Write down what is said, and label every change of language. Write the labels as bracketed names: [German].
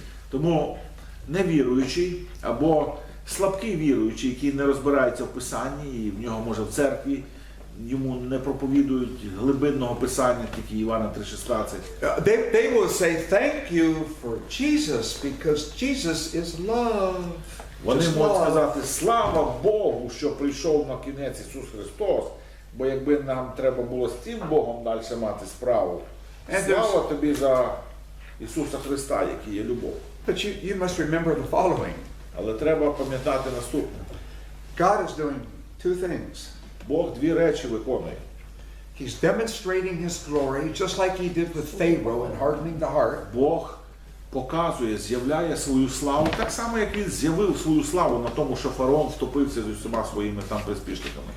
[Ukrainian] Тому невіруючий або слабкий віруючий, який не розбирається в Писанні, і в нього, може, в церкві, йому не проповідують глибинного Писання, тільки Івана 3:16. [English] they will say thank you for Jesus because Jesus is love. [Ukrainian] Вони [English] Just [Ukrainian] можуть [English] love. [Ukrainian] сказати, слава Богу, що прийшов на кінець Ісус Христос, бо якби нам треба було з цим Богом далі мати справу. Слава тобі за Ісуса Христа, який є любов. [English] But you must remember the following. [Ukrainian] Але треба пам'ятати наступне. [English] God is doing two things. [Ukrainian] Бог 2 речі виконує. [English] He's demonstrating his glory, just like he did with Pharaoh and hardening the heart. [Ukrainian] Бог показує, з'являє свою славу, так само, як він з'явив свою славу на тому, що фараон втопився з усіма своїми там приспішниками.